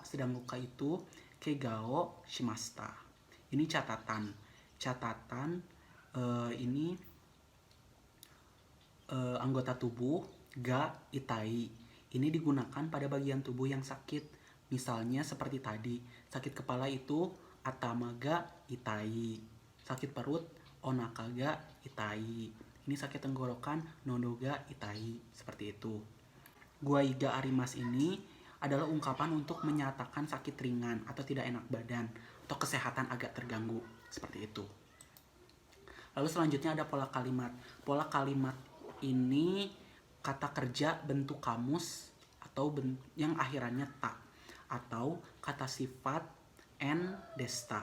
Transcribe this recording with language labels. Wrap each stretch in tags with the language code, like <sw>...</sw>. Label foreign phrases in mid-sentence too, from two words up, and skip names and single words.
<id>Sedang luka itu</id> <ja>怪我をしました.</ja> <id>Ini catatan. Catatan ini anggota tubuh</id> <ja>が痛い.</ja> <id>Ini digunakan pada bagian tubuh yang sakit. Misalnya seperti tadi, sakit kepala itu</id> <ja>頭が痛い.</ja> <id>Sakit perut</id> <ja>お腹が痛い.</ja> <id>Ini sakit tenggorokan</id> <ja>喉が痛い.</ja> <id>Seperti itu.</id> <ja>具合があります</ja> <id>ini adalah ungkapan untuk menyatakan sakit ringan atau tidak enak badan atau kesehatan agak terganggu. Seperti itu. Lalu selanjutnya ada pola kalimat. Pola kalimat ini kata kerja bentuk kamus atau yang akhirannya ta, atau kata sifat en desta.</id>